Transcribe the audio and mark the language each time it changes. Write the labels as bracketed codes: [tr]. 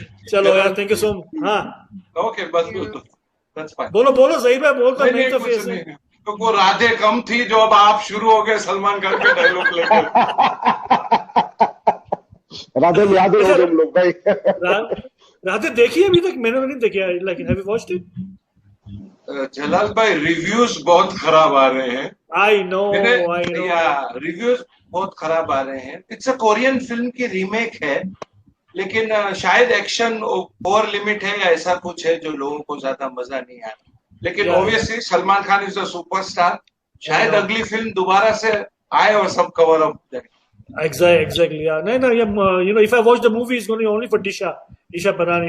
[hi] चलो यार, [en] thank you so much. [hi] हाँ. [en] Okay, [hi] बस [en] that's fine. [hi] बोलो सही है, बोलता नहीं तो फेस नहीं. तो वो राधे कम थी जो अब आप शुरू हो गए सलमान खान के डायलॉग लेकर. राधे याद हो हम लोग भाई. राधे देखी अभी तक? मैंने नहीं देखा. [en] Like, have you watched it? [hi] जलाल भाई, रिव्यूज बहुत खराब आ रहे हैं. [en] I know. [hi] रिव्यूज बहुत खराब आ रहे हैं. [en] it's a Korean film [hi] की रीमेक है, लेकिन शायद एक्शन ओवर लिमिट है या ऐसा कुछ है जो लोगों को ज्यादा मजा नहीं आया. लेकिन [en] Obviously Salman Khan is a superstar. [hi] शायद अगली फिल्म दोबारा से आए और सब कवर अप जाए. [en] Exactly. Yeah. No. You know, if I watch the movie, it's going to be only for Disha Parani.